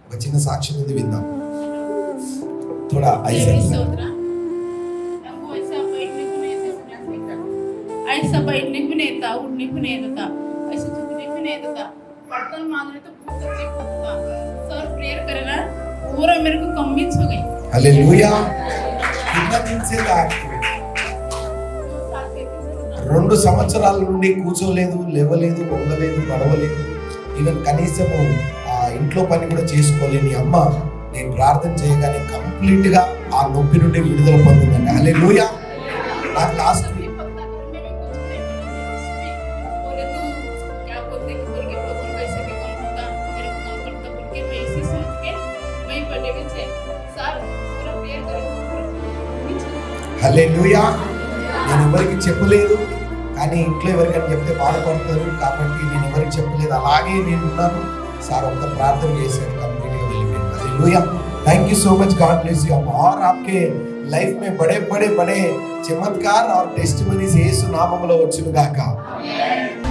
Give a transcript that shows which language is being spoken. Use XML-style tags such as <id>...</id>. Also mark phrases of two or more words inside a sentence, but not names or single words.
<te>చిన్న సాక్ష్యం ఉంది, విందాం.</te> <hi>थोड़ा ऐसा ऐसा बैठने को नहीं था, उठने को नहीं था, ऐसे झुकने को नहीं था, बर्तन मांगने तो पूरा चेक होता। सर प्रेयर करेगा पूरा मेरे को कन्विंस हो गई। हालेलुया। कितना दिन से था?</hi> <te>2 సంవత్సరాల నుండి కూర్చోలేదు, లేవలేదు, వంగలేదు, నడవలేదు, ఈవెన్ కనీసము ఇంట్లో పని కూడా చేసుకోలేని అమ్మ నేను ప్రార్థన చేయగానే కంప్లీట్ గా ఆ నొప్పి నుండి విడుదల పొందిందండి. హల్లెలూయా. నాకు లాస్ట్ హల్లెలూయా. నేను ఎవరికి చెప్పలేదు, కానీ ఇంట్లో ఎవరికైనా చెప్తే బాధపడతారు కాబట్టి నేను ఎవరికి చెప్పలేదు. అలాగే నేను ఉన్నాను. సార్ ఒక్క ప్రార్థన చేశాను, కంప్లీట్ గా వెళ్ళిపోయింది. హల్లెలూయా.</te> <en>Thank you so much, God bless you.</en> <hi>और आपके लाइफ में बड़े बड़े बड़े चमत्कार और टेस्टिमनीज यीशु नामములో</hi> <te>వచ్చును గాక।</te>